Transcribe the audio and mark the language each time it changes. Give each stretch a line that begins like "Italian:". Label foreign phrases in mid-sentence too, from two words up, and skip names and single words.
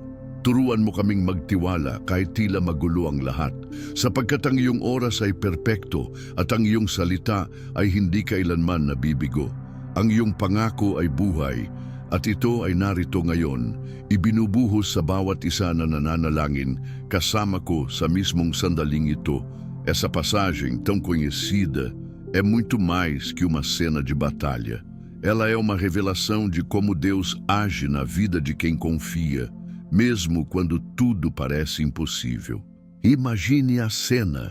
Filipino: Turuan mo kaming magtiwala kahit tila magulo ang lahat, sapagkat ang iyong oras ay perpekto at ang iyong salita ay hindi kailanman nabibigo. Ang iyong pangako ay buhay at ito ay narito ngayon, ibinubuhos sa bawat isa na nananalangin kasama ko sa mismong sandaling ito.
Portuguese: Essa passagem tão conhecida é muito mais que uma cena de batalha. Ela é uma revelação de como Deus age na vida de quem confia, mesmo quando tudo parece impossível. Imagine a cena.